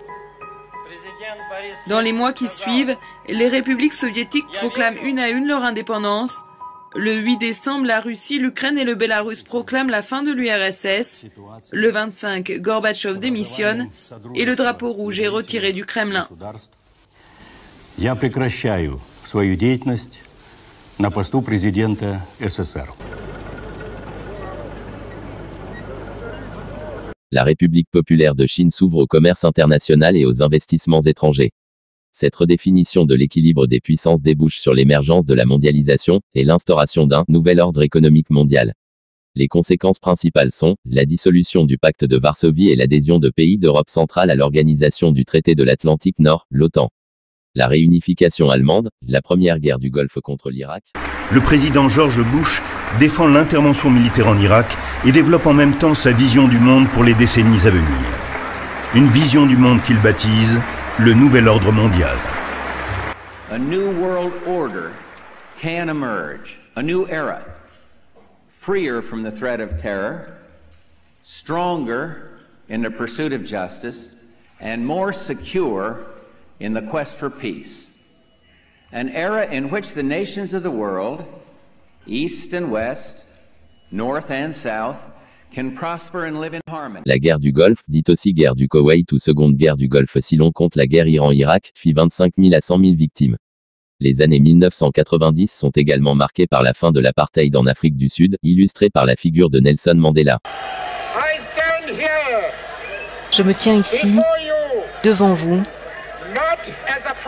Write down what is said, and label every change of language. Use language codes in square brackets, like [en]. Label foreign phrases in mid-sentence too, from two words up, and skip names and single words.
[fr] Dans les mois qui suivent, les républiques soviétiques proclament une à une leur indépendance. Le 8 décembre, la Russie, l'Ukraine et le Bélarus proclament la fin de l'URSS. Le 25, Gorbatchev démissionne et le drapeau rouge est retiré du Kremlin. [ru] Я прекращаю свою деятельность на посту президента СССР. [fr] La République populaire de Chine s'ouvre au commerce international et aux investissements étrangers. Cette redéfinition de l'équilibre des puissances débouche sur l'émergence de la mondialisation et l'instauration d'un nouvel ordre économique mondial. Les conséquences principales sont la dissolution du pacte de Varsovie et l'adhésion de pays d'Europe centrale à l'organisation du traité de l'Atlantique Nord, l'OTAN. La réunification allemande, la première guerre du Golfe contre l'Irak. Le président George Bush défend l'intervention militaire en Irak et développe en même temps sa vision du monde pour les décennies à venir. Une vision du monde qu'il baptise le nouvel ordre mondial. [en] A new world order can emerge, a new era, freer from the threat of terror, stronger in the pursuit of justice, and more secure in the quest for peace. An era in which the nations of the world, East and West, North and South, can prosper and live in harmony. [fr] La guerre du Golfe, dite aussi guerre du Koweït ou seconde guerre du Golfe si l'on compte la guerre Iran-Irak, fit 25 000 à 100 000 victimes. Les années 1990 sont également marquées par la fin de l'apartheid en Afrique du Sud, illustrée par la figure de Nelson Mandela. Je me tiens ici, devant vous,